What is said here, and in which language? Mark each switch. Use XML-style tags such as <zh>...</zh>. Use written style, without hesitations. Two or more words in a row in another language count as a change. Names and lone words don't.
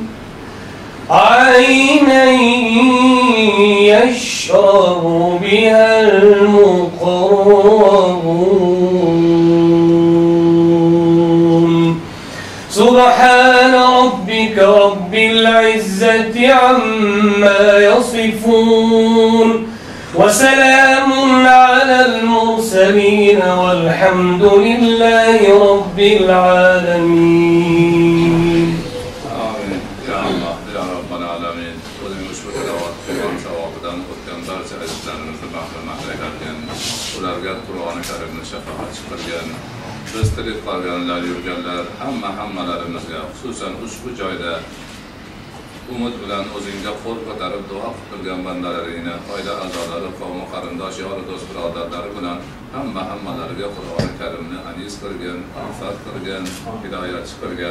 <ar>عينا يشرب بها المقربون سبحان ربك رب العزة عما يصفون وسلام على المرسلين والحمد لله رب العالمين. Amin. يا الله، يا رب العالمين.</ar> <uz>O'zing ushbu tilovat qilgan savobidan o'tgan barcha ajrlarimizni mahrumat aylagan. Ularga Qur'oni Karimni shafoatchi qilgan. Biz tirik qolganlar, yurganlar, hammalarimizga, xususan ushbu joyda umid bilan o'zingga qo'l ko'tarib duo qilgan bandalaringni, oila a'zolari, qavm qarindosh, yor do'st birodarlari bilan hammalariga Qur'oni Karimni aziz qilgan, ifat qilgan, hidoyatchi qilgan.</uz>